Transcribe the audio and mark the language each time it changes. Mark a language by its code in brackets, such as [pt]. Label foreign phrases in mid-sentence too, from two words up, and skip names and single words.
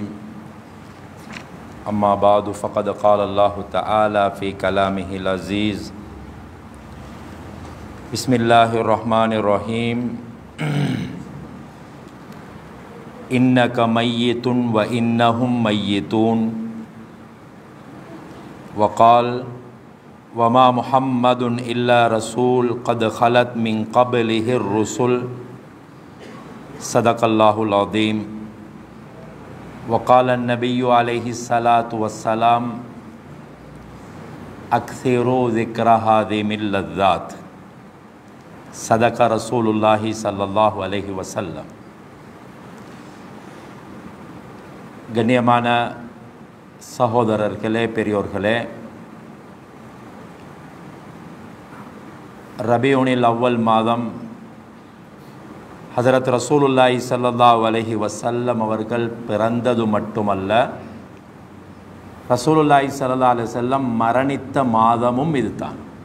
[ar] أما بعد فقد قال الله تعالى في كلامه العزيز. بسم الله الرحمن الرحيم. إنك ميت وإنهم ميتون. وقال وما محمد إلا رسول قد خلت من قبله الرسل صدق الله العظيم. وقال النبي عليه الصلاة والسلام أكثروا ذكر هذه من اللذات. صدق رسول الله صلى الله عليه وسلم. [ta] கண்ணியமான சகோதரர்களே, பெரியோர்களே, ரபியுனில் அவ்வல் மாதம் ஹஸரத் ரசூலுல்லாஹி [ar] صلى الله عليه وسلم [ta] அவர்கள் பிறந்தது மட்டுமல்ல, ரசூலுல்லாஹி [ar] صلى الله عليه وسلم [ta] மரணித்த மாதமும் இதுதான்.